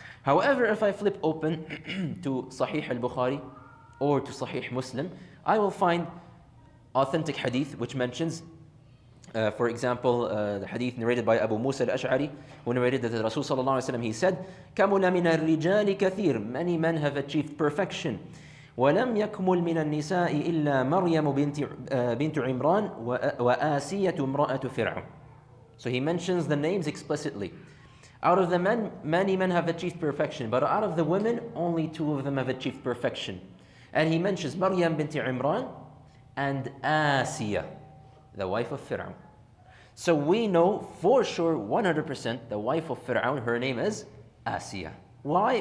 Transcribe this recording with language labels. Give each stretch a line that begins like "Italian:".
English: However, if I flip open to Sahih al-Bukhari or to Sahih Muslim, I will find authentic hadith which mentions, for example, the hadith narrated by Abu Musa al-Ash'ari, who narrated that the Rasul sallallahu alaihi wasallam, he said,
Arabic: كَمُلَ مِنَ الرِّجَالِ كَثِيرٌ.
English: Many men have achieved perfection.
Arabic: وَلَمْ يَكْمُلْ مِنَ النِّسَاءِ إِلَّا مَرْيَمُ بِنْتُ عِمْرَانَ وَآسِيَةُ امْرَأَةُ فِرْعَوْنَ.
English: So he mentions the names explicitly. Out of the men, many men have achieved perfection, but out of the women, only 2 of them have achieved perfection. And he mentions Maryam bint Imran and Asiya, the wife of Fir'aun. So we know for sure, 100%, the wife of Fir'aun, her name is Asiya. Why?